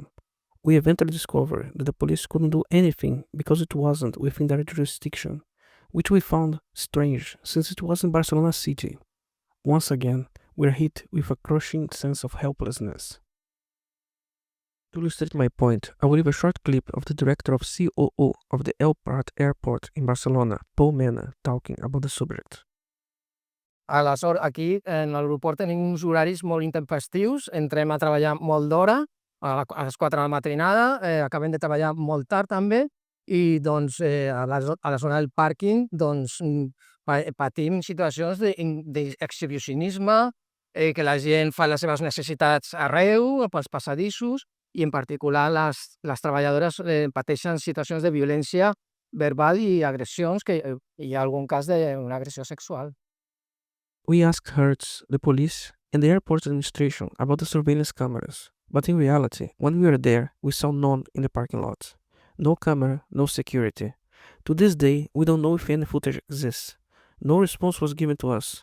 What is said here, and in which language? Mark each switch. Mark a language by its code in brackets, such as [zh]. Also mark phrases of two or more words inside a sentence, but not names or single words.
[en] We eventually discovered that the police couldn't do anything because it wasn't within their jurisdiction, which we found strange since it was in Barcelona city. Once again, we're hit with a crushing sense of helplessness. To illustrate my point, I will leave a short clip of the director of COO of the El Prat Airport in Barcelona, Paul Mena, talking about the subject. [ca] Aleshores, aquí en l'aeroport tenim uns horaris molt intempestius, entrem a treballar molt d'hora, a les 4 de la matinada, acabem de treballar molt tard també, i doncs a la zona del pàrquing doncs, patim situacions d'exhibicionisme, que la gent fa les seves necessitats arreu, pels passadissos, i en particular les treballadores pateixen situacions de violència verbal i agressions, que hi ha algun cas d'una agressió sexual. [en] We asked Hertz, the police, and the airport administration about the surveillance cameras, but in reality, when we were there, we saw none in the parking lot. No camera, no security. To this day, we don't know if any footage exists. No response was given to us.